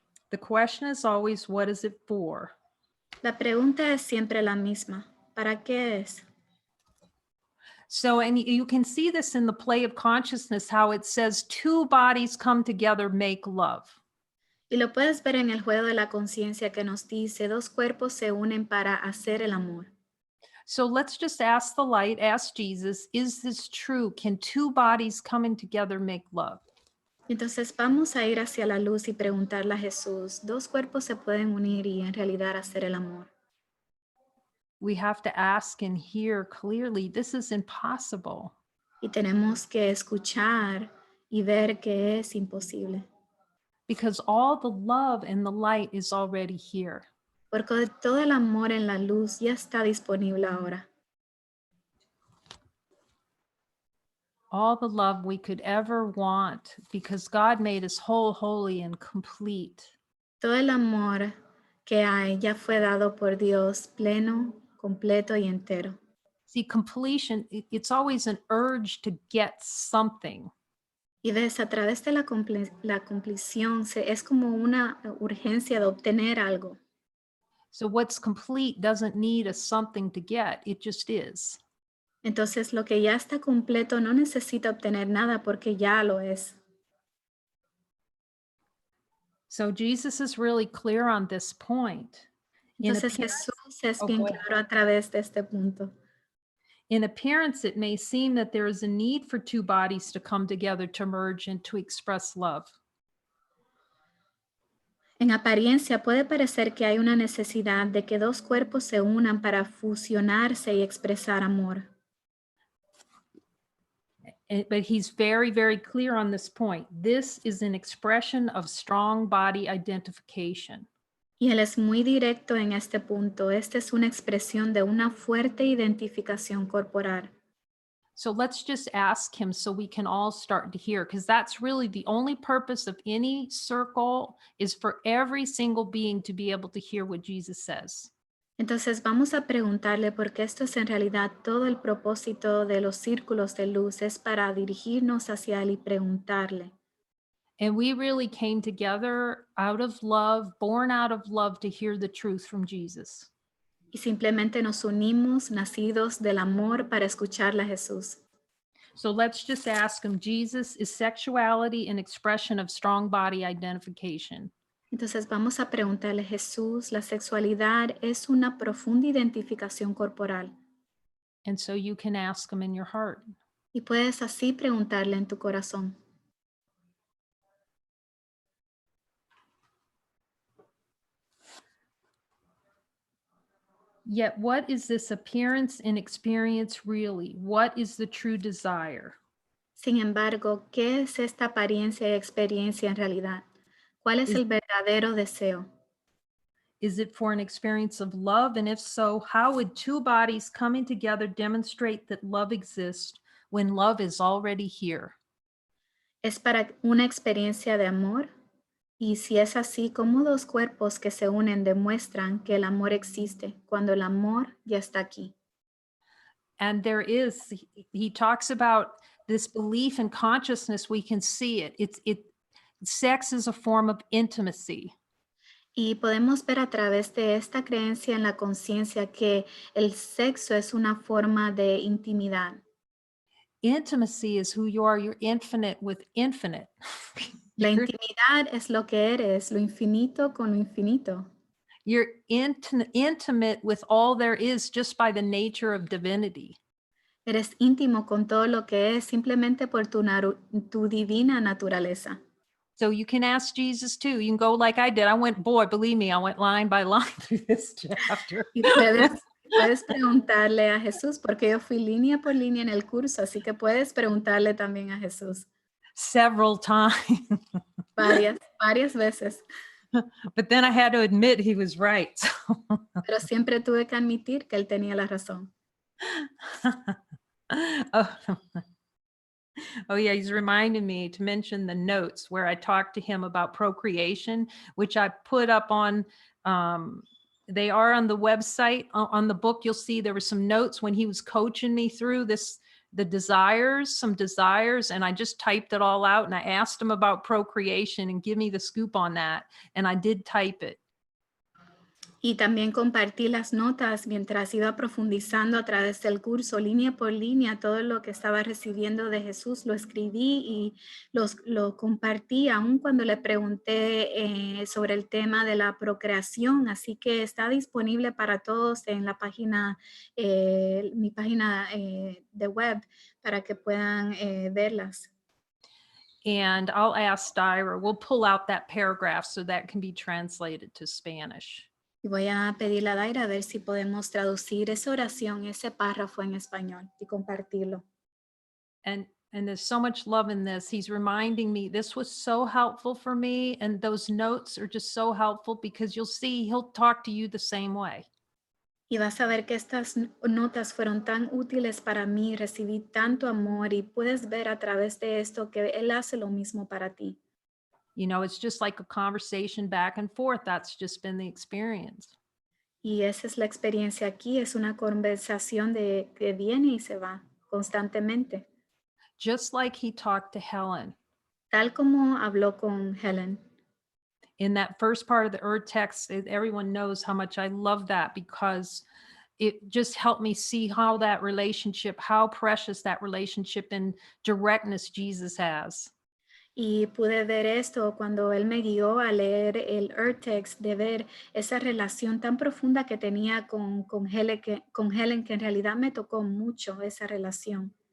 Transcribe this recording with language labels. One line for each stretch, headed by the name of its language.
English: The question is always, what is it for?
Spanish: La pregunta es siempre la misma. ¿Para qué es?
English: So, and you can see this in the play of consciousness, how it says two bodies come together, make love.
Spanish: Y lo puedes ver en el juego de la conciencia que nos dice, dos cuerpos se unen para hacer el amor.
English: So let's just ask the light, ask Jesus, is this true? Can two bodies coming together make love?
Spanish: Entonces vamos a ir hacia la luz y preguntarle a Jesús, ¿dos cuerpos se pueden unir y en realidad hacer el amor?
English: We have to ask and hear clearly, this is impossible.
Spanish: Y tenemos que escuchar y ver que es imposible.
English: Because all the love and the light is already here.
Spanish: Porque todo el amor en la luz ya está disponible ahora.
English: All the love we could ever want, because God made us whole, holy, and complete.
Spanish: Todo el amor que hay ya fue dado por Dios, pleno, completo y entero.
English: See, completion, it's always an urge to get something.
Spanish: Y ves, a través de la compleción es como una urgencia de obtener algo.
English: So what's complete doesn't need a something to get, it just is.
Spanish: Entonces lo que ya está completo no necesita obtener nada porque ya lo es.
English: So Jesus is really clear on this point.
Spanish: Entonces Jesús es bien
English: go ahead.
Spanish: claro a través de este punto.
English: In appearance, it may seem that there is a need for two bodies to come together to merge and to express love.
Spanish: En apariencia puede parecer que hay una necesidad de que dos cuerpos se unan para fusionarse y expresar amor.
English: But he's very, very clear on this point. This is an expression of strong body identification.
Spanish: Y él es muy directo en este punto. Esta es una expresión de una fuerte identificación corporal.
English: So let's just ask him so we can all start to hear, because that's really the only purpose of any circle, is for every single being to be able to hear what Jesus says.
Spanish: Entonces vamos a preguntarle, porque esto es en realidad todo el propósito de los círculos de luz, es para dirigirnos hacia él y preguntarle.
English: And we really came together out of love, born out of love, to hear the truth from Jesus.
Spanish: Y simplemente nos unimos, nacidos del amor, para escucharle a Jesús.
English: So let's just ask him, Jesus, is sexuality an expression of strong body identification?
Spanish: Entonces vamos a preguntarle, Jesús, ¿la sexualidad es una profunda identificación corporal?
English: And so you can ask him in your heart.
Spanish: Y puedes así preguntarle en tu corazón.
English: Yet what is this appearance and experience really? What is the true desire?
Spanish: Sin embargo, ¿qué es esta apariencia y experiencia en realidad? ¿Cuál es el verdadero deseo?
English: Is it for an experience of love? And if so, how would two bodies coming together demonstrate that love exists when love is already here?
Spanish: ¿Es para una experiencia de amor? Y si es así, ¿cómo dos cuerpos que se unen demuestran que el amor existe cuando el amor ya está aquí?
English: And there is, he talks about this belief in consciousness. We can see it. Sex is a form of intimacy.
Spanish: Y podemos ver a través de esta creencia en la conciencia que el sexo es una forma de intimidad.
English: Intimacy is who you are. You're infinite with infinite.
Spanish: La intimidad es lo que eres, lo infinito con lo infinito.
English: You're intimate with all there is just by the nature of divinity.
Spanish: Eres íntimo con todo lo que es simplemente por tu divina naturaleza.
English: So you can ask Jesus too. You can go like I did. Believe me, I went line by line through this chapter.
Spanish: Y puedes preguntarle a Jesús, porque yo fui línea por línea en el curso, así que puedes preguntarle también a Jesús.
English: several times.
Spanish: Varias veces.
English: But then I had to admit he was right.
Spanish: Pero siempre tuve que admitir que él tenía la razón.
English: Oh, oh, yeah, he's reminding me to mention the notes where I talked to him about procreation, which I put up on, they are on the website. On the book, you'll see there were some notes when he was coaching me through this, some desires, and I just typed it all out and I asked him about procreation and give me the scoop on that. And I did type it.
Spanish: Y también compartí las notas mientras iba profundizando a través del curso, línea por línea, todo lo que estaba recibiendo de Jesús, lo escribí y lo compartí, aun cuando le pregunté sobre el tema de la procreación. Así que está disponible para todos en la página, mi página de web, para que puedan verlas.
English: And I'll ask Dyra, we'll pull out that paragraph so that can be translated to Spanish.
Spanish: Y voy a pedirle a Daira a ver si podemos traducir esa oración, ese párrafo en español y compartirlo.
English: And there's so much love in this. He's reminding me this was so helpful for me. And those notes are just so helpful because you'll see he'll talk to you the same way.
Spanish: Y vas a ver que estas notas fueron tan útiles para mí, recibí tanto amor y puedes ver a través de esto que él hace lo mismo para ti.
English: You know, it's just like a conversation back and forth. That's just been the experience.
Spanish: Y esa es la experiencia aquí, es una conversación que viene y se va constantemente.
English: Just like he talked to Helen.
Spanish: Tal como habló con Helen.
English: In that first part of the urText, everyone knows how much I love that because it just helped me see how that relationship, how precious that relationship and directness Jesus has.
Spanish: Y pude ver esto cuando él me guió a leer el urText, de ver esa relación tan profunda que tenía con Helen, que en realidad me tocó mucho esa relación.